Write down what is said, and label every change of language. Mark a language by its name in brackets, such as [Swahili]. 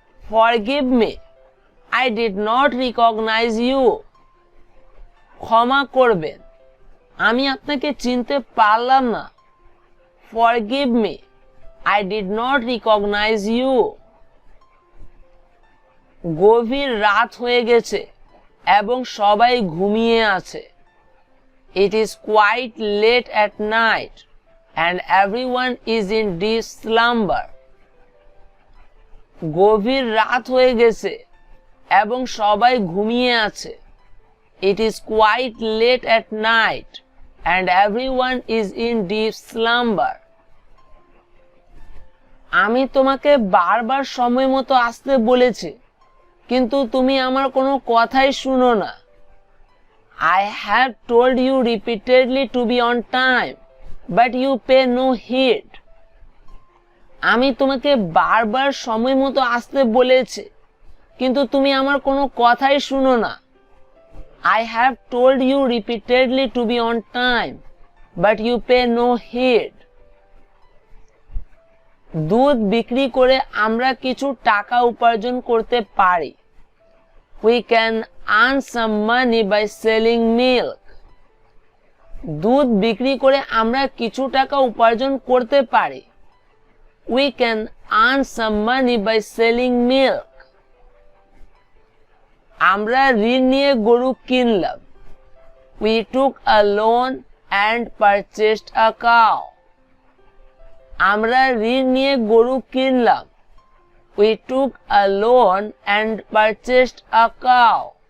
[English] Forgive me, I did not recognize you. [Bangla] ক্ষমা করবেন, আমি আপনাকে চিনতে পারলাম না। [English] Forgive me, I did not recognize you. [Bangla] গভীর রাত হয়ে গেছে এবং সবাই ঘুমিয়ে আছে। [English] It is quite late at night and everyone is in deep slumber. [Bangla] গভীর রাত হয়ে গেছে এবং সবাই ঘুমিয়ে আছে। [English] It is quite late at night and everyone is in deep slumber. [Bangla] আমি তোমাকে বারবার সময় মতো আসতে বলেছি, কিন্তু তুমি আমার কোনো কথাই শুনো না। [English] I have told you repeatedly to be on time, but you pay no heed. [Bangla] আমি তোমাকে বারবার সময় মতো আসতে বলেছি, কিন্তু তুমি আমার কোনো কথাই শুনো না। [English] I have told you repeatedly to be on time, but you pay no heed. [Bangla] দুধ বিক্রি করে আমরা কিছু টাকা উপার্জন করতে পারি। [English] We can earn some money by selling milk. [Bangla] দুধ বিক্রি করে আমরা কিছু টাকা উপার্জন করতে পারি। [English] We can earn some money by selling milk. [Bangla] আমরা ঋণ নিয়ে গরু কিনলাম। [English] We took a loan and purchased a cow. [Bangla] আমরা ঋণ নিয়ে গরু কিনলাম। [English] We took a loan and purchased a cow.